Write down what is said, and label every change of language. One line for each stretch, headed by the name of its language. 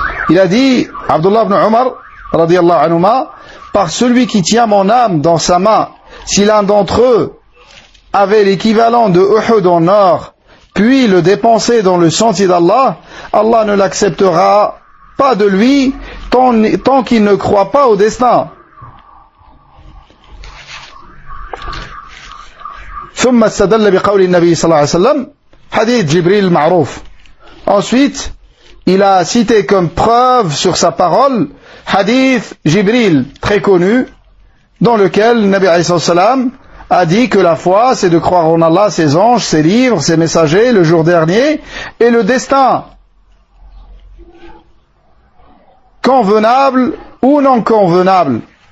French: Il a dit, Abdullah ibn Umar, radiyallahu anhuma, par celui qui tient mon âme dans sa main, si l'un d'entre eux avait l'équivalent de Uhud en or, puis le dépenser dans le sentier d'Allah, Allah ne l'acceptera pas de lui tant qu'il ne croit pas au destin.
Arabic: ثم استدل بقول النبي صلى الله عليه وسلم حديث جبريل المعروف.
French: Ensuite, il a cité comme preuve sur sa parole hadith Jibril, très connu, dans lequel le Nabi alayhi salam a dit que la foi, c'est de croire en Allah, ses anges, ses livres, ses messagers, le jour dernier, et le destin, convenable ou non convenable.